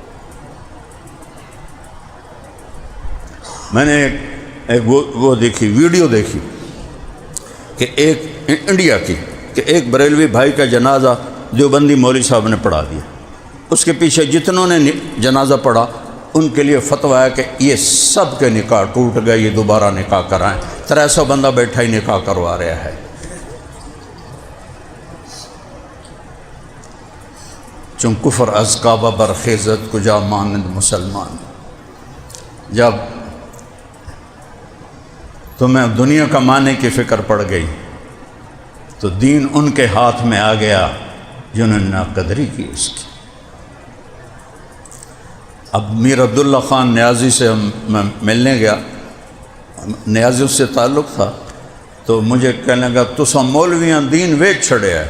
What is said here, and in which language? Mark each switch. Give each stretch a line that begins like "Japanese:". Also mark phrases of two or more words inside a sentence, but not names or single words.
Urdu: میں نے ایک وہ دیکھی، ویڈیو دیکھی کہ ایک انڈیا کی، کہ ایک بریلوی بھائی کا جنازہ دیوبندی مولوی صاحب نے پڑھا دیا، اس کے پیچھے جتنوں نے جنازہ پڑھا ان کے لیے فتویٰ ہے کہ یہ سب کے نکاح ٹوٹ گئے، یہ دوبارہ نکاح کرائیں۔ 300 بندہ بیٹھا ہی نکاح کروا رہا ہے۔
Persian: چون کفر از کعبہ برخیزت کجا مانند مسلمان۔
Urdu: جب تمہیں دنیا کمانے کی فکر پڑ گئی تو دین ان کے ہاتھ میں آ گیا جنہوں نے ناقدری کی اس کی۔ اب میر عبداللہ خان نیازی سے میں ملنے گیا، نیازی اس سے تعلق تھا، تو مجھے کہنے لگا
Punjabi: تساں مولویاں دین ویچ چھڑے ہے۔